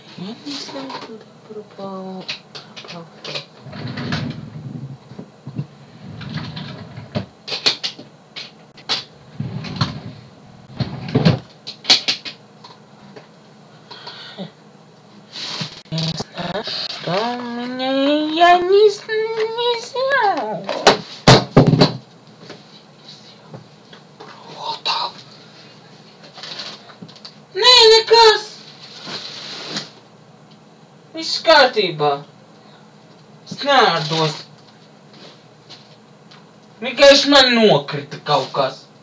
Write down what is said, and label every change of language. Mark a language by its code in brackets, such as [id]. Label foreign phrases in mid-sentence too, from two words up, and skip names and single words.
[ru] Я не знаю, куда пропал. Что у меня? Я не знаю. Продал. [lv] Nē, nekas. Viss kārtībā. Es neārdos. Vienkārši man nokrita kaut kas.